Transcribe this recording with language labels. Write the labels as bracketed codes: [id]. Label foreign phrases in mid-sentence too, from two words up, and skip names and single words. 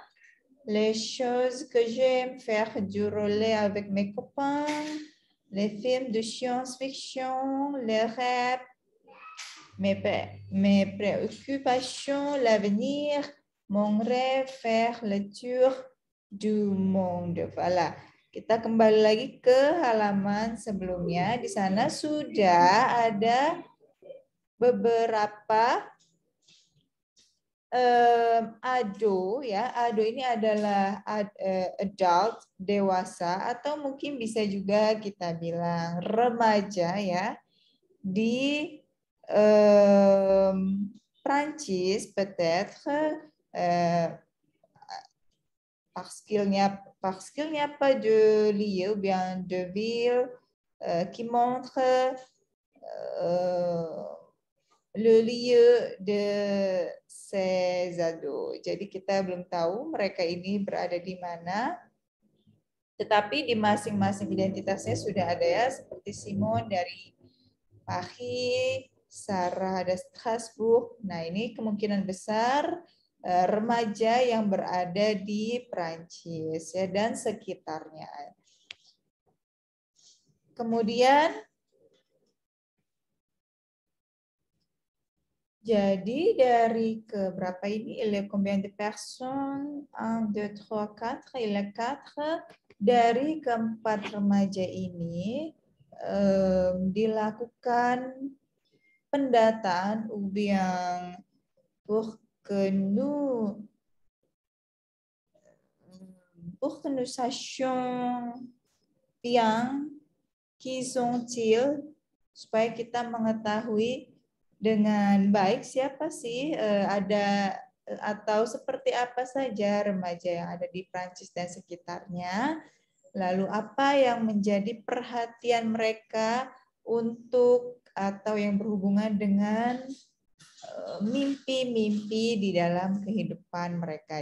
[fr] Les choses que j'aime faire du relais avec mes copains. Les films de science-fiction, les rap. Mes préoccupations, l'avenir, mon rêve, faire le tour du monde. Voilà. [id] Kita kembali lagi ke halaman sebelumnya. Di sana sudah ada beberapa ado ya. Ado ini adalah adult, dewasa, atau mungkin bisa juga kita bilang remaja ya. Di Prancis [fr] peut-être parce qu'il n'y a pas de lieu ou bien de ville qui montre le lieu de ces ados. [id] Jadi kita belum tahu mereka ini berada di mana. Tetapi di masing-masing identitasnya sudah ada ya, seperti Simon dari Paris, Sarah ada Strasbourg. Nah, ini kemungkinan besar remaja yang berada di Prancis ya dan sekitarnya. Kemudian jadi dari ke berapa ini? [fr] Il y a combien de personnes? 1, 2, 3, 4. Il y a 4. [id] Dari keempat remaja ini dilakukan pendataan [fr] ou bien pour que nous sachions bien qui sont-ils, [id] supaya kita mengetahui dengan baik siapa sih ada atau seperti apa saja remaja yang ada di Prancis dan sekitarnya. Lalu apa yang menjadi perhatian mereka untuk atau yang berhubungan dengan mimpi-mimpi di dalam kehidupan mereka.